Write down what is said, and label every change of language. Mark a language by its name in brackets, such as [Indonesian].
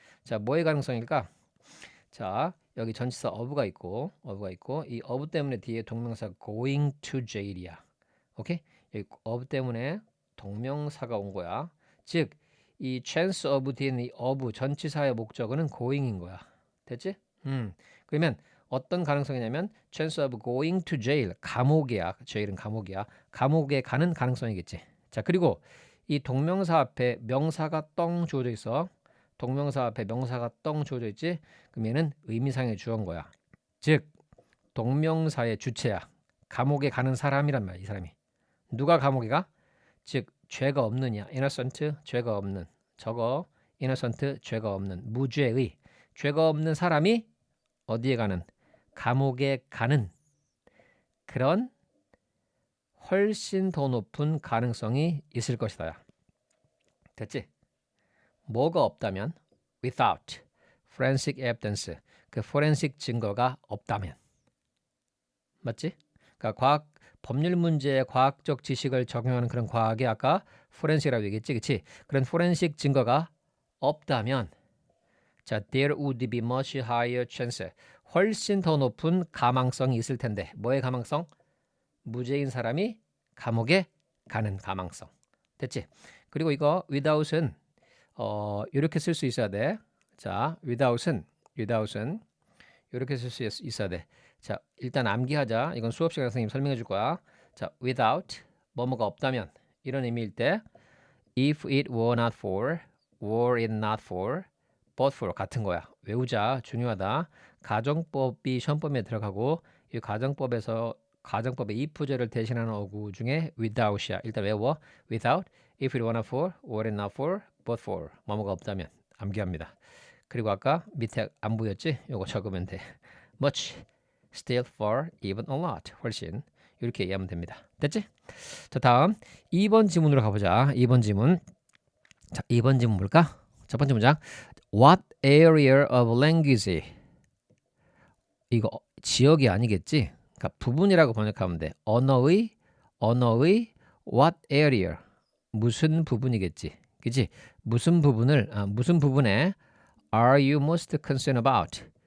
[Korean] 자, 뭐의 가능성일까? 자, 여기 전치사 of가 있고 이 of 때문에 뒤에 동명사 [English] going to jail [Korean] 이야. 오케이? 여기 of 때문에 동명사가 온 거야. 즉, 이 chance of 뒤에는 이 of 전치사의 목적어는 going인 거야. 됐지? 그러면 어떤 가능성이냐면 [English] chance of going to jail, [Korean] 감옥이야. jail은 감옥이야. 감옥에 가는 가능성이겠지. 자, 그리고 이 동명사 앞에 명사가 떵 주어져 있어. 동명사 앞에 명사가 떵 주어져 있지. 그럼 얘는 의미상의 주어인 거야. 즉 동명사의 주체야. 감옥에 가는 사람이란 말이야. 이 사람이. 누가 감옥에 가? 즉 죄가 없느냐. innocent, 죄가 없는. 저거 innocent, 죄가 없는. 무죄의. 죄가 없는 사람이 어디에 가는? 감옥에 가는 그런 훨씬 더 높은 가능성이 있을 것이다. 됐지? 뭐가 없다면? [English] without forensic evidence, 그 forensic [Korean] 증거가 없다면. 맞지? 그러니까 법률 문제에 과학적 지식을 적용하는 그런 과학이 아까 forensic이라고 얘기했지, 그치? 그런 forensic 증거가 없다면, 자, [English] there would be much higher chance, [Korean] 훨씬 더 높은 가망성이 있을 텐데. 뭐의 가망성? 무죄인 사람이 감옥에 가는 가망성. 됐지? 그리고 이거 without은 이렇게 쓸 수 있어야 돼. 자, without은 이렇게 쓸 수 있어야 돼. 자, 일단 암기하자. 이건 수업 시간에 선생님 설명해 줄 거야. [English] 자, without [Korean] 뭐뭐가 없다면 이런 의미일 때 [English] if it were not for, were it not for, but for [Korean] 같은 거야. 외우자. 중요하다. 가정법이 시험범위에 들어가고 이 가정법의 if제를 대신하는 어구 중에 without이야. 일단 외워. [English] without, if it were not for, were it not for, but for [Korean] 뭐뭐가 없다면 암기합니다. 그리고 아까 밑에 안 보였지? 요거 적으면 돼. [English] much, still, far, even, a lot [Korean] 훨씬 이렇게 이해하면 됩니다. 됐지? 자, 다음 2번 지문으로 가보자. 2번 지문. 자, 2번 지문 뭘까? 첫 번째 문장. [English] What area of language? [Korean] 이거 지역이 아니겠지? 그러니까 부분이라고 번역하면 돼. 언어의 [English] what area? [Korean] 무슨 부분이겠지? 그치? 무슨 부분에 [English] are you most concerned about?